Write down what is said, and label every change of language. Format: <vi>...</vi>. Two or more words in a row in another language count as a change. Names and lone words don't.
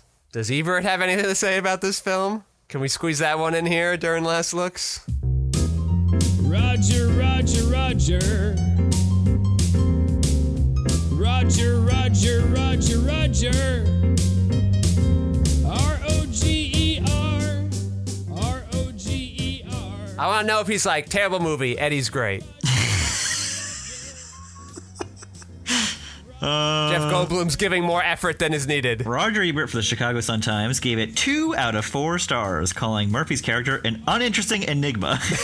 <en>Does Ebert have anything to say about this film? Can we squeeze that one in here during Last Looks? Roger, Roger, Roger. Roger, Roger, Roger, Roger. R-O-G-E-R. R-O-G-E-R. I want to know if he's like, terrible movie, Eddie's great. Jeff Goldblum's giving more effort than is needed. Roger Ebert for the Chicago Sun-Times gave it 2 out of 4 stars, calling Murphy's character an uninteresting enigma.</en>